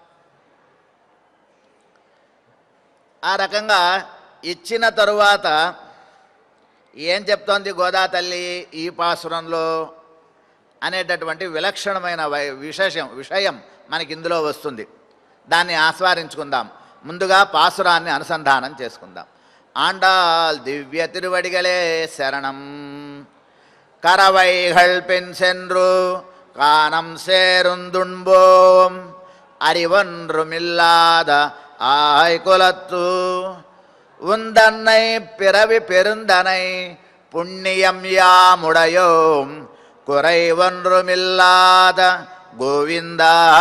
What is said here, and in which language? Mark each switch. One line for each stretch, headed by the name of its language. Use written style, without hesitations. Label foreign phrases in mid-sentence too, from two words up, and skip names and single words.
Telugu: ఆ రకంగా ఇచ్చిన తరువాత ఏం చెప్తోంది గోదా తల్లి ఈ పాసురంలో అనేటటువంటి విలక్షణమైన విషయం మనకి ఇందులో వస్తుంది. దాన్ని ఆస్వాదించుకుందాం. ముందుగా పాసురాన్ని అనుసంధానం చేసుకుందాం. ఆండాల్ దివ్య తిరువడిగలే శరణం.
Tamil: కరవైகள் பெண் சென்று காணம் சேருந்துண்போம் அறிவொன்றுமில்லாத ஆய்குலத்து உந்தன்னை பிறவி பெருந்தனை புண்ணியம் யாமுடையோம் குறைவொன்றுமில்லாத கோவிந்தா.